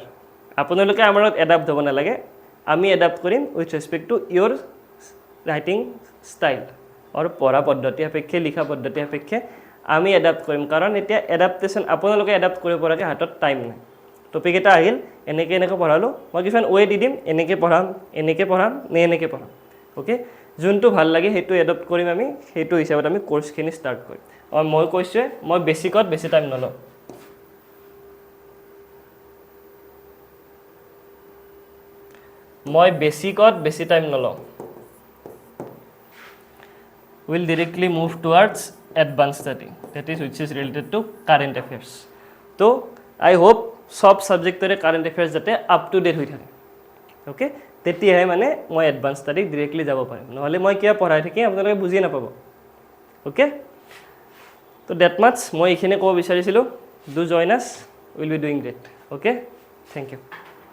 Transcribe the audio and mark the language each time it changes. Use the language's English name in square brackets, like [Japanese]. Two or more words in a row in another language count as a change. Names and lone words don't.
[Assamese] আপোনালোকে আমাৰ এডাপ্ট হ'ব নালাগে আমি এডাপ্ট কৰিম [English] with respect to your writing style [Assamese] আৰু পঢ়া পদ্ধতি অপেক্ষে লিখা পদ্ধতি অপেক্ষে আমি এডাপ্ট কৰিম কাৰণ এতিয়া এডাপ্টেশন আপোনালোকে এডাপ্ট কৰিব পৰাকে হাতত টাইম নাই টপিক এটা আহিল এনেকে এনেকে পঢ়ালো মই কিফান ওয়ে দি দিম এনেকে পঢ়াম নে এনেকে পঢ়াম ওকে যোনটো ভাল লাগে হেতু এডপ্ট কৰিম আমি হেতু হিচাপত আমি কোৰ্সখিনি ষ্টাৰ্ট কৰিম আৰু মই কৈছো মই বেসিকত বেছি টাইম নলওঁ মই বেসিকত বেছি টাইম নলওঁ [English] will directly move towards advanced study that is which is related to current affairs so I hope [Assamese] সব সাবজেক্টৰে [English] current affairs [Assamese] যাতে [English] up to date [Assamese] হৈ থাকে ওকে তেতিয়াহে মানে মই [English] advance study [Assamese] ডাইৰেক্টলি যাব পাৰিম নহলে মই কিয়া পঢ়াই থাকি আপোনালোকে বুজি নাপাব ওকে তো [English] that much [Assamese] মই এখানে ক'ব বিচাৰিছিলো [English] do join us will be doing great okay thank you